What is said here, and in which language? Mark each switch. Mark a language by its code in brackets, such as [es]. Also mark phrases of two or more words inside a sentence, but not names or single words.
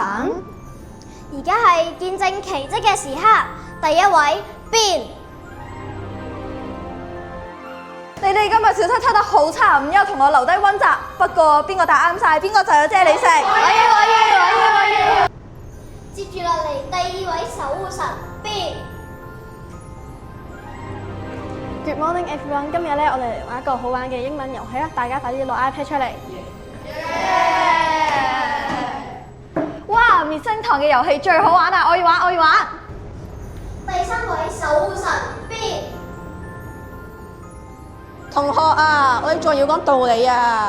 [yue] 而家係見證奇蹟嘅時刻，第一位變。你哋今日小測測得好差，唔憂同我留低溫習。不過邊個答啱晒，邊個就有啫喱食。我要。接住落嚟，第二位守護神變。 [en] Good morning everyone， [yue] 今日咧我哋嚟玩一個好玩嘅英文遊戲啦，大家快啲攞 iPad 出嚟。哇！滅星堂嘅遊戲最好玩啊！我要玩，我要玩。第三位守護神變。同學啊，我哋仲要講道理啊！